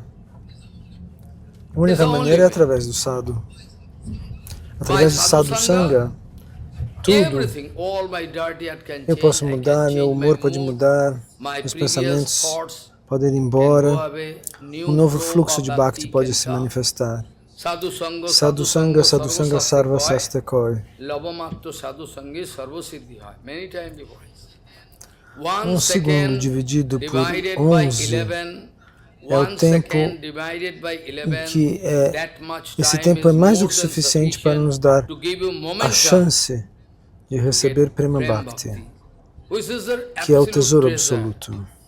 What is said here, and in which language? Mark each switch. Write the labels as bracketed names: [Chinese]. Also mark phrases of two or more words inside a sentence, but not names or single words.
[Portuguese] A única maneira é através do sadhu. Através do [Sanskrit] sadhu sangha, [Portuguese] tudo. Eu posso mudar, meu humor pode mudar, meus pensamentos podem ir embora, um novo fluxo de bhakti pode se manifestar. [Sanskrit] Sadhu sangha sarva sastakoi. [Portuguese] Um segundo dividido por 11 é o tempo em que esse tempo é mais do que suficiente para nos dar a chance de receber [Sanskrit] Prema Bhakti, [Portuguese] que é o tesouro absoluto.